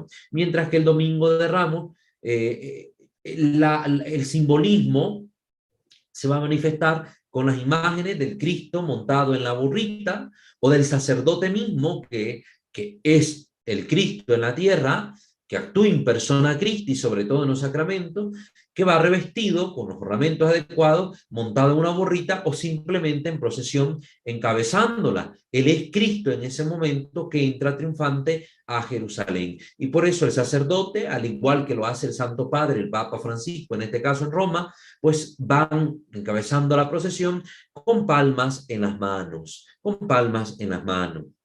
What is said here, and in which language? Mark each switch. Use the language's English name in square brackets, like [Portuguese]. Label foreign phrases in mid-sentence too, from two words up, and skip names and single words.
[Spanish] Mientras que el Domingo de Ramos, el simbolismo se va a manifestar con las imágenes del Cristo montado en la burrita, o del sacerdote mismo, que es el Cristo en la tierra, que actúa [Latin] in persona Christi, [Spanish] sobre todo en los sacramentos, que va revestido con los ornamentos adecuados, montado en una burrita o simplemente en procesión encabezándola. Él es Cristo en ese momento que entra triunfante a Jerusalén. Y por eso el sacerdote, al igual que lo hace el Santo Padre, el Papa Francisco, en este caso en Roma, pues van encabezando la procesión con palmas en las manos, con palmas en las manos.